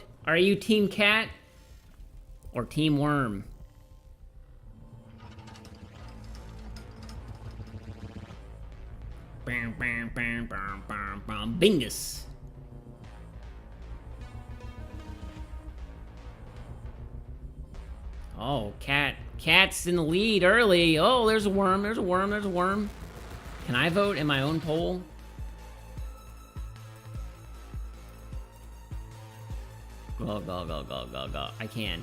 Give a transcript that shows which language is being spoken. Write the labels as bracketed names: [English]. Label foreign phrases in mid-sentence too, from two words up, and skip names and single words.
[English] Are you Team Cat or Team Worm? Bam, bam, bam, bam, bam, bam. Bingus. Oh, Cat's in the lead early. Oh, there's a worm. There's a worm. There's a worm. Can I vote in my own poll? Go, go, go, go, go, go. I can.